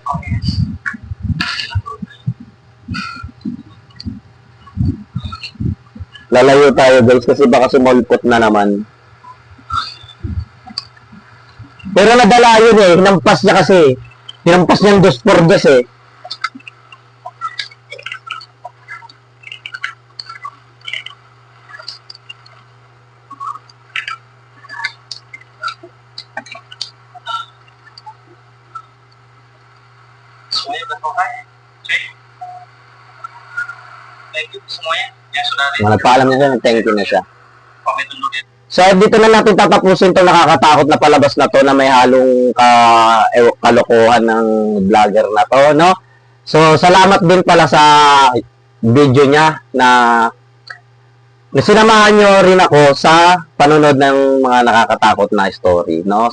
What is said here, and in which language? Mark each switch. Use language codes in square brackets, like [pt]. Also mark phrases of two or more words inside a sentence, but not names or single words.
[tl] Lalayo tayo, guys, kasi baka sumulpot na naman. Pero nadala yun eh, hinampas niya kasi. Hinampas niya yung 2x2 eh. [id] Semuanya udah selesai, cuy. [en] Thank you [id] semuanya yang sudah ada. [tl] Nagpaalam na siya, [en] thank you [tl] na siya. [id] Pamit dulu dia. [tl] So, dito na natin tatapusin itong nakakatakot na palabas na to na may halong kalokohan ng vlogger na to, no? So, salamat din pala sa video niya na sinamahan nyo rin ako sa panonood ng mga nakakatakot na story, no?